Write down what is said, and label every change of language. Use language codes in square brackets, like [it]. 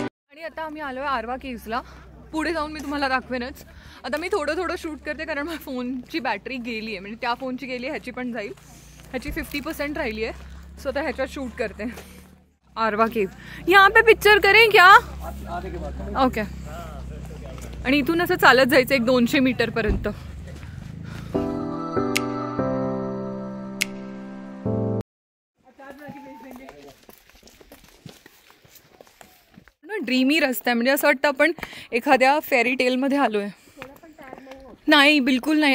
[mr] आणि आता आम्ही आलोय आरवा केव्सला. पुढे जाऊन मी तुम्हाला दाखवेनच. आता मी थोडं शूट करते कारण माझ्या फोनची बॅटरी गेली आहे, म्हणजे त्या फोनची गेली आहे, ह्याची पण जाईल. ह्याची 50% राहिली आहे. सो आता ह्याच्यात शूट करते. [hi] आरवा केव, यहाँ पे पिक्चर करें क्या? [en] Okay. [mr] आणि इथून असं चालत जायचं 100-200 मीटर पर्यंत. ड्रीमी रस्ता आहे, म्हणजे असं वाटतं आपण एखाद्या फेरी टेलमध्ये आलोय. नाही, बिलकुल नाही.